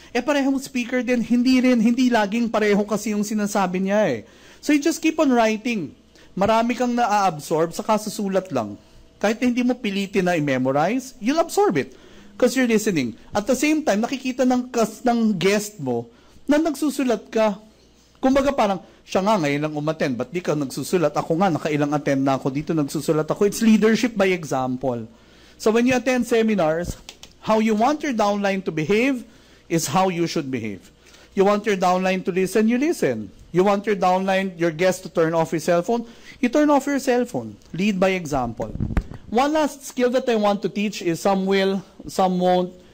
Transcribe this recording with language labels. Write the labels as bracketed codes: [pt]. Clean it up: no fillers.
[tl] Parehong speaker din, hindi laging pareho kasi yung sinasabi niya [en] So you just keep on writing. [tl] Marami kang na-absorb sa kasusulat lang. Kahit hindi mo pilitin na i-memorize, [en] you'll absorb it. Because you're listening. [tl] At the same time, nakikita ng guest mo na nagsusulat ka. Kumbaga parang, siya nga ngayon lang umattend, ba't di ka nagsusulat? Ako nga, nakailang attend na ako dito, nagsusulat ako. [en] It's leadership by example. So when you attend seminars, how you want your downline to behave is how you should behave. You want your downline to listen, you listen. You want your downline, your guest to turn off his cell phone, you turn off your cell phone. Lead by example. One last skill that I want to teach is some will, some won't.